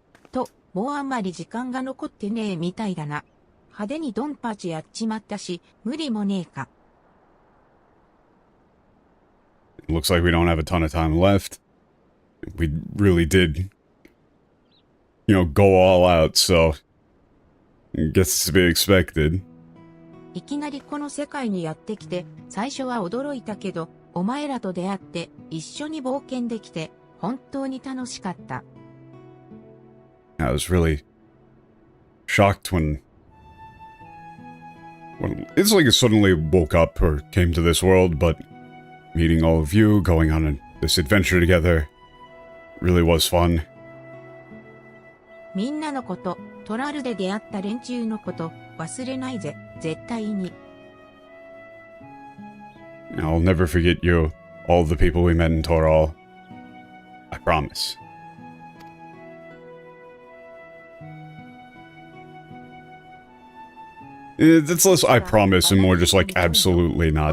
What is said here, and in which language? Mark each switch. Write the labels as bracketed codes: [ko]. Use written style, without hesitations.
[ja] To, もうあんまり時間が残ってねえみたいだな。派手にドンパチやっちまったし、無理もねえか。 [en] It looks like we don't have a ton of time left. We really did, go all out, so... I guess it's to be expected. [ja] いきなりこの世界にやってきて、最初は驚いたけど、お前らと出会って一緒に冒険できて、本当に楽しかった。 [en] I was really shocked when it's like I suddenly woke up or came to this world, but meeting all of you, going on this adventure together, really was fun. [ja] みんなのこと、トラルで出会った連中のこと、忘れないぜ、絶対に。 [en] I'll never forget you, all the people we met in Toral. I promise. That's less I promise and more just like absolutely not.